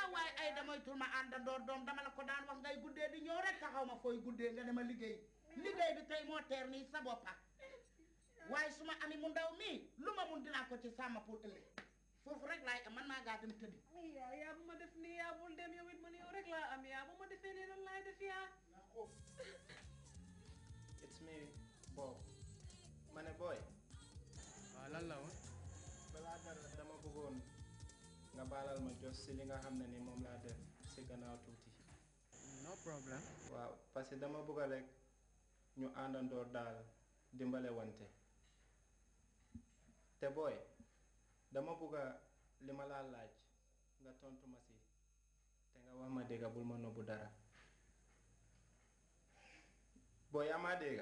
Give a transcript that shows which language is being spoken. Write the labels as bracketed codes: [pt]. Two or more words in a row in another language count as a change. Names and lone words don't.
[wo] ay damay tul ma àndandoor doom dama la ko daan wax ngay guddee di ñëw rek taxaw ma fooy guddee nga dama liggéey bi tey moo teer nii sa boppa waaye su ma ami mu ndaw mii lu ma mun dinaa ko ci sàmm pour ëllëg foofu rek laay am man maa gaa dem tëddi yaa bu ma def nii yaa bul dem yow it man yow rek laa am yaa bu ma defee nii lan laay def yaa [en] it's me Bob [wo] ma ne boy waaw lan la woon balaa dara dama bëggoon nga baalal ma jos si li nga xam ne ni moom laa def si gannaaw tuuti [fr] no problème [wo] waaw [fr] parce que [wo] dama bëgg rek ñu àndandoor daal dimbale wante te booy dama bëgg li ma laa laaj nga tontu ma si te nga wax ma dégga bul ma nobbu dara booy yaa maa dégga